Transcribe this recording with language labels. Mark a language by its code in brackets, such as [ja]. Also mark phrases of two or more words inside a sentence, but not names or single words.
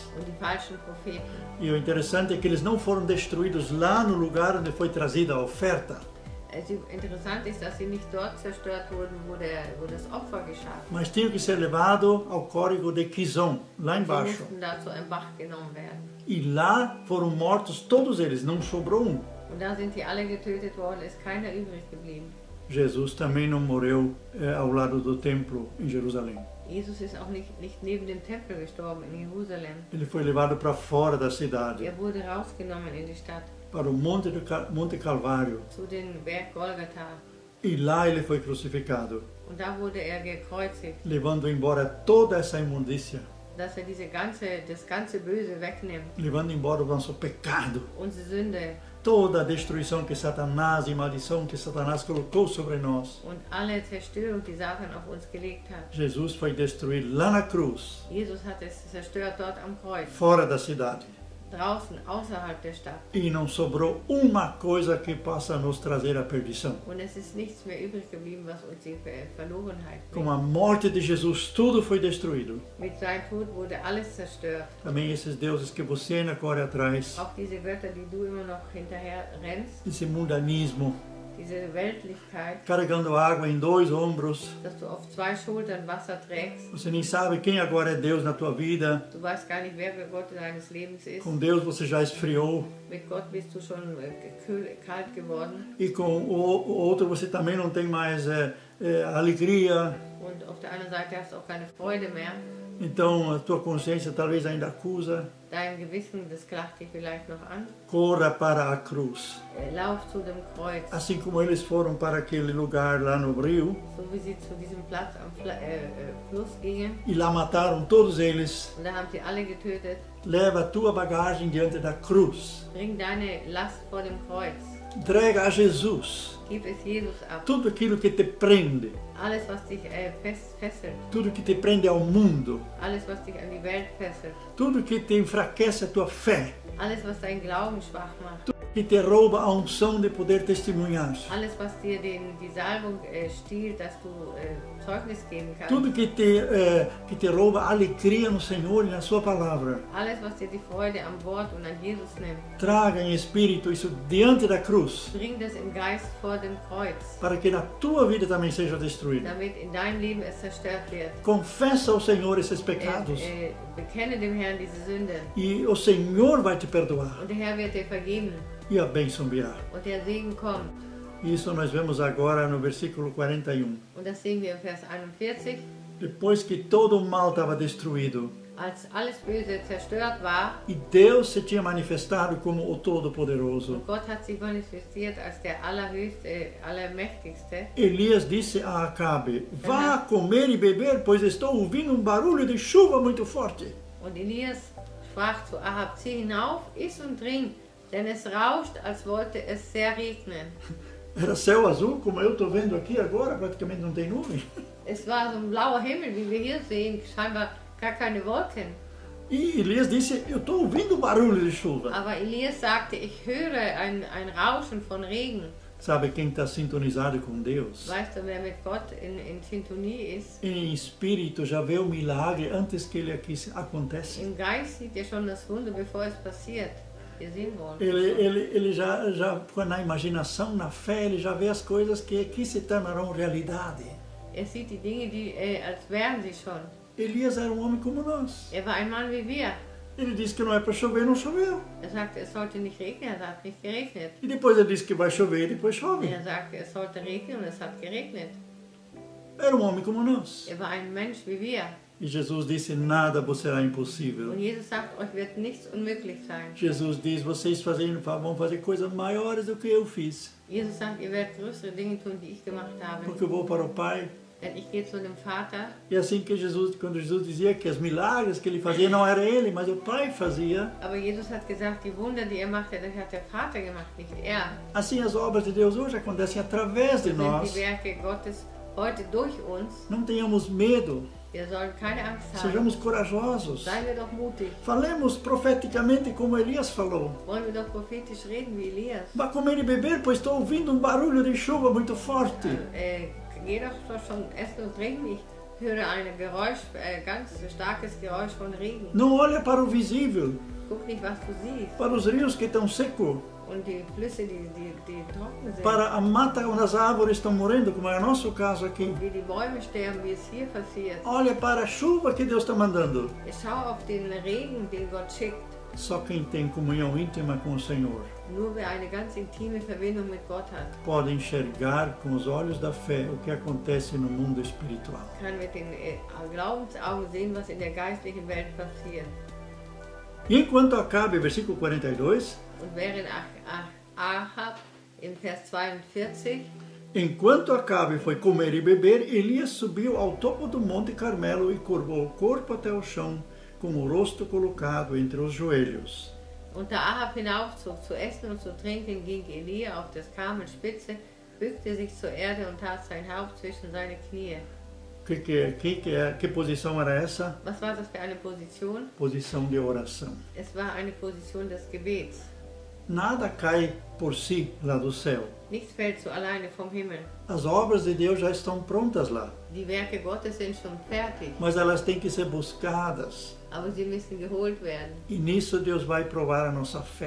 [de] und die falschen Propheten. [pt] E o interessante é que eles não foram destruídos lá no lugar onde foi trazida a oferta, [de] Interessant ist, dass sie nicht dort zerstört wurden, wo das Opfer geschah. [pt] mas tinham que ser levados ao córrego de Quizão, lá [de] Sie [pt] embaixo. [de] mussten da zu einem Bach genommen werden. [pt] E lá foram mortos todos eles, não sobrou um. [de] Und da sind die alle getötet worden, ist keiner übrig geblieben. [pt] Jesus também não morreu ao lado do templo em Jerusalém. [de] Jesus ist auch nicht neben dem Tempel gestorben in Jerusalem. [pt] Ele foi levado para fora da cidade, [de] Er wurde rausgenommen in die Stadt, [pt] para o Monte Calvário. [de] zu den Berg Golgatha. [pt] E lá ele foi crucificado, [de] Und da wurde er gekreuzigt, [pt] levando embora toda essa imundícia, [de] dass er das ganze Böse wegnimmt, [pt] levando embora o nosso pecado, [de] unsere Sünde [pt] toda a destruição que Satanás e maldição que Satanás colocou sobre nós. [de] und alle Zerstörung, die Satan auf uns gelegt hat. [pt] Jesus foi destruído lá na cruz, [de] Jesus hat es zerstört dort am Kreuz, [pt] fora da cidade. [de] draußen, außerhalb der Stadt. [pt] E não sobrou uma coisa que possa nos trazer a perdição. [de] Und es ist nichts mehr übrig geblieben, was uns die Verlorenheit [pt] Com [de] bringt. [pt] a morte de Jesus, tudo foi destruído. [de] Mit seinem Tod wurde alles zerstört. [pt] Também esses deuses que você ainda corre atrás, [de] Auch diese Götter, die du immer noch hinterher rennst, [pt] esse mundanismo, [de] diese Weltlichkeit, [pt] carregando água em 2 ombros. [de] dass du auf 2 Schultern Wasser trägst. [pt] Você nem sabe quem agora é Deus na tua vida. [de] Du weißt gar nicht, wer der Gott deines Lebens ist. [pt] Com Deus você já esfriou. [de] Mit Gott bist du schon kalt geworden. [pt] E com o outro você também não tem mais alegria. [de] Und auf der anderen Seite hast du auch keine Freude mehr. [pt] Então a tua consciência talvez ainda acusa. [de] Dein Gewissen, das klagt dich vielleicht noch an. [pt] Corra para a cruz. [de] Lauf zu dem Kreuz. [pt] Assim como eles foram para aquele lugar lá no rio. [de] So wie sie zu diesem Platz am Fluss gingen. [pt] E lá mataram todos eles. [de] Und da haben sie alle getötet. [pt] Leva a tua bagagem diante da cruz. [de] Bring deine Last vor dem Kreuz. [pt] Entrega a Jesus [de] Gib es Jesus ab. [pt] tudo aquilo que te prende, [de] Alles, was dich fesselt. [pt] tudo que te prende ao mundo, [de] Alles, was dich an die Welt fesselt. [pt] tudo que te enfraquece a tua fé, [de] Alles, was deinen Glauben schwach macht. [pt] tudo que que te rouba a unção de poder testemunhar. [de] Alles, was dir die Salbung stiehlt, dass du Zeugnis geben kannst. [pt] Tudo que te rouba a alegria no Senhor e na sua palavra. [de] Alles, was dir die Freude am Wort und an Jesus nimmt. [pt] Traga em espírito isso diante da cruz, [de] Bring das im Geist vor dem Kreuz, [pt] para que na tua vida também seja destruído. [de] damit in deinem Leben es zerstört wird. [pt] Confessa ao Senhor esses pecados [de] Bekenne dem Herrn diese Sünde [pt] e o Senhor vai te perdoar [de] und der Herr wird dir vergeben [pt] e a bênção virá. [de] und der Segen kommt. [pt] Isso nós vemos agora no versículo 41. [de] Und das sehen wir im Vers 41. [pt] Depois que todo o mal estava destruído [de] Als alles Böse zerstört war [pt] e Deus se tinha manifestado como o Todo-Poderoso, [de] und Gott hat sich manifestiert als der Allerhöchste, Allermächtigste, [pt] Elias disse a Acabe: vá comer e beber, pois estou ouvindo barulho de chuva muito forte. [de] und Elias sprach zu Ahab, zieh hinauf, iss und trink, denn es rauscht, als wollte es sehr regnen. [pt] Era céu azul, como eu estou vendo aqui agora, praticamente não tem nuvem. [de] Es war so ein blauer Himmel, wie wir hier sehen, scheinbar gar keine Wolken. [pt] E Elias disse: eu estou ouvindo barulho de chuva. [de] Aber Elias sagte, ich höre ein Rauschen von Regen. [pt] Sabe quem está sintonizado com Deus? [de] Weißt du, wer mit Gott in Sintonie ist? [pt] Em espírito já vê o milagre antes que ele aqui acontece. [de] Im Geist sieht er schon das Wunder, bevor es passiert. Wir sehen wollen. [pt] Ele já na imaginação, na fé, ele já vê as coisas que aqui se tornarão realidade. [de] Er sieht die Dinge, die als wären sie schon. [pt] Elias era um homem como nós. [de] Er war ein Mann wie wir. [pt] Ele disse que não é para chover, não choveu. [de] Er sagte, es sollte nicht regnen, es hat nicht geregnet. [pt] E depois ele disse que vai chover, e depois chove. [de] Er sagte, es sollte regnen und es hat geregnet. [pt] Era um homem como nós. [de] Er war ein Mensch wie wir. [pt] E Jesus disse: nada vos será impossível. [de] Und Jesus sagt, euch wird nichts unmöglich sein. [pt] Jesus diz: vocês vão fazer coisas maiores do que eu fiz. [de] Jesus sagt, ihr werdet größere Dinge tun, die ich gemacht habe. [pt] Porque eu vou para o Pai. [de] Denn ich gehe zu dem Vater. [pt] E assim que quando Jesus dizia que os milagres que ele fazia não era ele, mas o Pai fazia. [de] Aber Jesus hat gesagt, die Wunder, die machte, das hat der Vater gemacht, nicht er. [pt] Assim as obras de Deus hoje acontecem através de [de] Das sind [pt] nós. [de] die Werke Gottes heute durch uns. [pt] Não tenhamos medo. [de] Wir sollen keine Angst haben. [pt] Sejamos corajosos. [de] Seien wir doch mutig. [pt] Falemos profeticamente como Elias falou. [de] Wollen wir doch prophetisch reden wie Elias. [pt] Vá comer e beber, pois estou ouvindo barulho de chuva muito forte. [de] Geh doch schon essen und trinken. Ich höre ein Geräusch, ganz starkes Geräusch von Regen. [pt] Não olhe para o visível, [de] Guck nicht, was du siehst. [pt] para os rios que estão secos, [de] Und die Flüsse, die trocken sind. [pt] para a mata onde as árvores estão morrendo, como é o nosso caso aqui. [de] Wie die Bäume sterben, wie es hier passiert. [pt] Olhe para a chuva que Deus está mandando. [de] Schau auf den Regen, den Gott schickt. [pt] Só quem tem comunhão íntima com o Senhor [de] Nur wer eine ganz intime Verbindung mit Gott hat, [pt] pode enxergar com os olhos da fé o que acontece no mundo espiritual. [de] kann mit den Glaubensaugen sehen, was in der geistlichen Welt passiert. [pt] E enquanto Acabe, versículo 42, [de] Und während Ahab im Vers 42, [pt] enquanto Acabe foi comer e beber, Elias subiu ao topo do Monte Carmelo e curvou o corpo até o chão, com o rosto colocado entre os joelhos. [de] und da Ahab hinaufzog zu essen und zu trinken, ging Elia auf das Karmelspitze, bückte sich zur Erde und tat sein Haupt zwischen seine Knie. [pt] Que posição era essa? [de] Was war das für eine Position? [pt] Posição de oração. [de] Es war eine Position des Gebets. [pt] Nada cai por si lá do céu. [de] Nichts fällt so alleine vom Himmel. [pt] As obras de Deus já estão prontas lá, [de] Die Werke Gottes sind schon fertig, [pt] mas elas têm que ser buscadas. [de] aber sie müssen geholt werden. [pt] E nisso Deus vai provar a nossa fé.